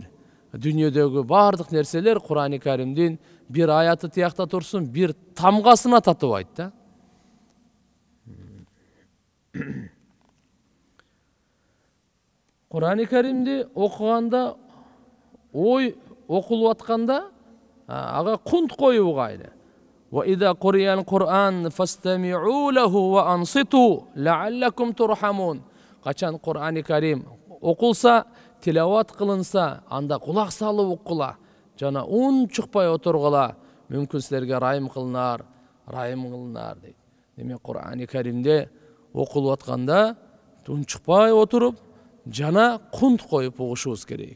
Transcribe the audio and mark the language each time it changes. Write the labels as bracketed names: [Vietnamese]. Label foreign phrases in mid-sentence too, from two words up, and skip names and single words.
[Kyrgyz] Дүнүйөдөгү бардык нерселер Кур'ан-ы Каримдин бир аяты тиякта турсун, бир тамгасына татыбайт да. Кур'ан-ы Каримди окуганда, ой окулуп атканда ага кунт коюуга эле. [Arabic] وإذا قرئ القرآن فاستمعوا له وأنصتوا لعلكم ترحمون. [Kyrgyz] Качан Кур'ан-ы Карим окулса, тилават кылынса, анда кулак салып уккула, жана унчукпай отургула, мүмкүн силерге райым кылынар дейт. Демек Кур'ан-ы Каримде окулуп атканда унчукпай отуруп, жана кунт коюп угушубуз керек.